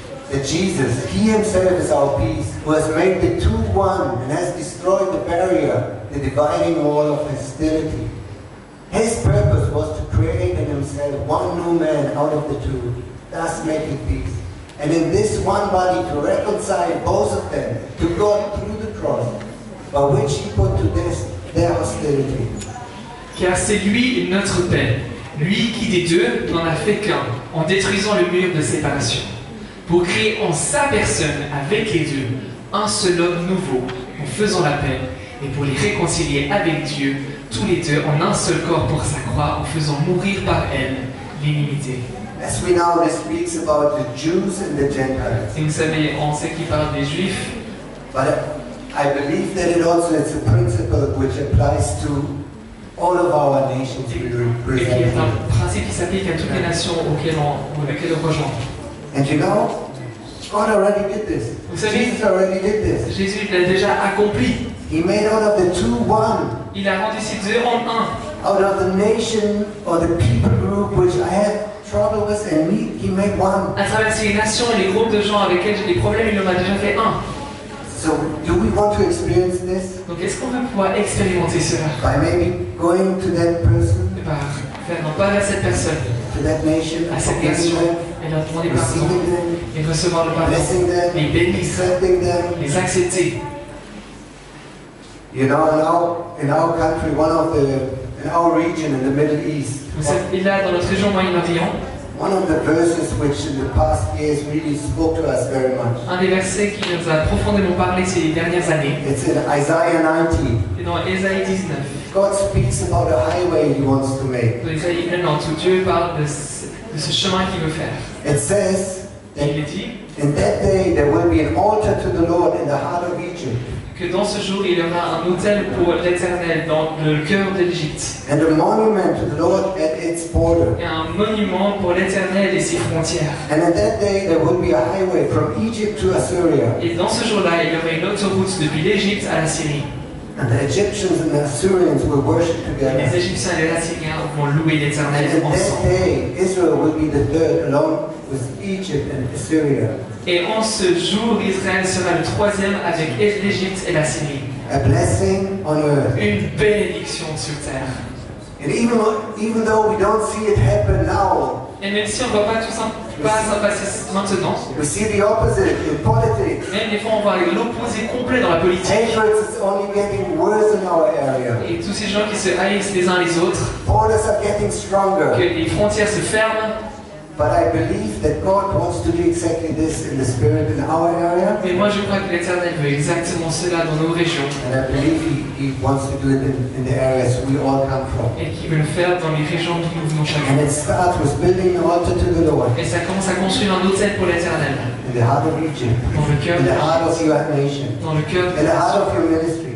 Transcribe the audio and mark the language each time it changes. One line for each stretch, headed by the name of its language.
English: that Jesus, He Himself is our peace, who has made the two one and has destroyed the barrier, the dividing wall of hostility. His purpose was to create in Himself one new man out of the two, thus making peace. And in this one body to reconcile both of them to God through the cross, by which He put to death their hostility.
French: car c'est lui notre paix, lui qui des deux n'en a fait qu'un, en détruisant le mur de séparation, pour créer en sa personne avec les deux un seul homme nouveau, en faisant la paix, et pour les réconcilier avec Dieu, tous les deux en un seul corps pour sa croix, en faisant mourir par elle l'inimité.
English: As we know, this speaks about the Jews and the Gentiles.
French: Et vous savez, on sait qu'il parle des Juifs,
English: But I believe that it also is a principle which applies to all of our nations we
French: et qui est
English: represent.
French: un principe qui s'applique à toutes les nations auxquelles on rejoint.
English: And you know, God already did this.
French: Vous savez,
English: Jesus already did this.
French: Jésus l'a déjà accompli.
English: He made out of the two one,
French: Il a rendu ces deux en un.
English: out of the nation or the people group which I had trouble with, and He made one.
French: À travers ces nations et les groupes de gens avec lesquels j'ai des problèmes, il en a déjà fait un.
English: So, do we want to experience this
French: Donc est-ce qu'on veut pouvoir expérimenter cela
English: by maybe going to that person,
French: par faire non pas vers cette personne,
English: to that nation,
French: à cette
English: forgiving
French: nation,
English: them,
French: et leur demander pardon,
English: receiving them,
French: et recevoir le pardon,
English: blessing them,
French: les bénir,
English: accepting them?
French: les accepter.
English: You know, in our country, in our region, in the Middle East,
French: Vous savez, là, dans notre région Moyen-Orient,
English: one of the verses which in the past years really spoke to us very much.
French: un des versets qui nous a profondément parlé ces dernières années,
English: It's in Isaiah 90.
French: c'est dans Ésaïe 19.
English: God speaks about a highway He wants to make.
French: Dans Ésaïe 90, où Dieu parle de ce chemin qu'il veut faire.
English: It says
French: Et
English: that
French: il est dit
English: in that day there will be an altar to the Lord in the heart of Egypt,
French: que dans ce jour, il y aura un autel pour l'Éternel dans le cœur de l'Égypte.
English: and a monument to the Lord at its border.
French: Et un monument pour l'Éternel et ses frontières.
English: And in that day there will be a highway from Egypt to Assyria.
French: Et dans ce jour-là, il y aura une autoroute depuis l'Égypte à la Syrie.
English: And the Egyptians and the Assyrians will worship
French: Et
English: together.
French: les Égyptiens et les Assyriens vont louer
English: And
French: l'Éternel
English: in that
French: ensemble.
English: day, Israel will be the third, along with Egypt and Assyria.
French: Et en ce jour, Israël sera le troisième avec l'Égypte et la Syrie.
English: A blessing on earth.
French: Une bénédiction sur terre.
English: And even though we don't see it happen now,
French: Et même si on ne voit pas tout ça passer maintenant,
English: we see the opposite in politics.
French: même des fois on voit l'opposé complet dans la politique.
English: Hatred is only getting worse in our area.
French: Et tous ces gens qui se haïssent les uns les autres,
English: Borders are getting stronger.
French: que les frontières se ferment,
English: But I believe that God wants to do exactly this in the spirit in our area.
French: Mais moi je crois que l'Éternel veut exactement cela dans nos régions.
English: And I believe he wants to do it in the areas we all come from.
French: Et qu'il veut le faire dans les régions d'où nous venons chacun.
English: And it starts with building an altar to the Lord.
French: Et ça commence à construire un autel pour l'Éternel.
English: In the heart of Egypt.
French: Dans le cœur
English: In the heart of your nation.
French: Dans le cœur
English: In the heart of your ministry.